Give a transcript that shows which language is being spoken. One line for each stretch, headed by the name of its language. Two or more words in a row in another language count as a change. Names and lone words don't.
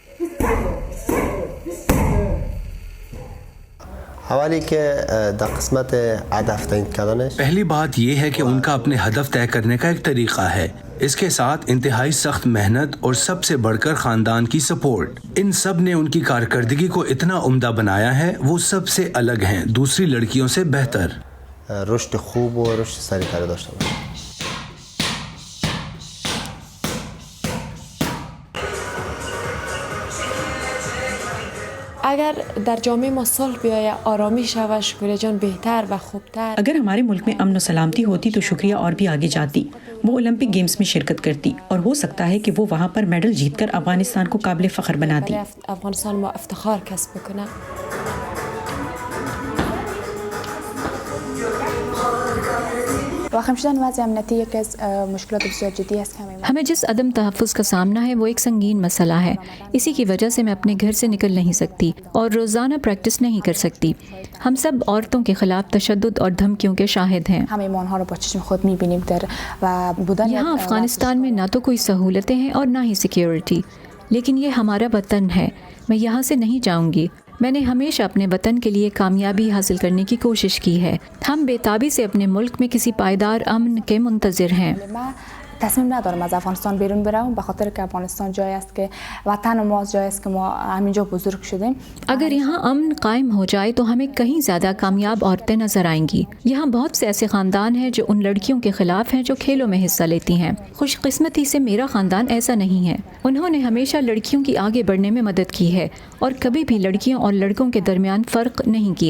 Urdu: پہلی بات یہ ہے کہ ان کا اپنے ہدف طے کرنے کا ایک طریقہ ہے، اس کے ساتھ انتہائی سخت محنت اور سب سے بڑھ کر خاندان کی سپورٹ۔ ان سب نے ان کی کارکردگی کو اتنا عمدہ بنایا ہے، وہ سب سے الگ ہیں، دوسری لڑکیوں سے بہتر۔
Persian: رشد خوب و رشد سریعتر داشته باشه. اگر در جامعه ما صلح بیاید، آرامی شود، شکریہ جان بهتر و خوبتر۔
Urdu: اگر ہمارے ملک میں امن و سلامتی ہوتی تو شکریہ اور بھی آگے جاتی۔ وہ اولمپک گیمز میں شرکت کرتی اور ہو سکتا ہے کہ وہ وہاں پر میڈل جیت کر افغانستان کو قابل فخر بناتی۔
Persian: افغانستان ما افتخار کسب بکنه۔
Urdu: ہمیں جس عدم تحفظ کا سامنا ہے وہ ایک سنگین مسئلہ ہے۔ اسی کی وجہ سے میں اپنے گھر سے نکل نہیں سکتی اور روزانہ پریکٹس نہیں کر سکتی۔ ہم سب عورتوں کے خلاف تشدد اور دھمکیوں کے شاہد ہیں۔ یہاں افغانستان میں نہ تو کوئی سہولتیں ہیں اور نہ ہی سیکیورٹی، لیکن یہ ہمارا وطن ہے۔ میں یہاں سے نہیں جاؤں گی۔ میں نے ہمیشہ اپنے وطن کے لیے کامیابی حاصل کرنے کی کوشش کی ہے۔ ہم بے تابی سے اپنے ملک میں کسی پائیدار امن کے منتظر ہیں۔
Persian: تصمیم ندارم از افغانستان بیرون بروم به خاطر که افغانستان جایی است که وطن ماست، جایی است که ما همینجا بزرگ شدیم۔
Urdu: اگر یہاں امن قائم ہو جائے تو ہمیں کہیں زیادہ کامیاب عورتیں نظر آئیں گی۔ یہاں بہت سے ایسے خاندان ہیں جو ان لڑکیوں کے خلاف ہیں جو کھیلوں میں حصہ لیتی ہیں۔ خوش قسمتی سے میرا خاندان ایسا نہیں ہے۔ انہوں نے ہمیشہ لڑکیوں کی آگے بڑھنے میں مدد کی ہے اور کبھی بھی لڑکیوں اور لڑکوں کے درمیان فرق نہیں کیا۔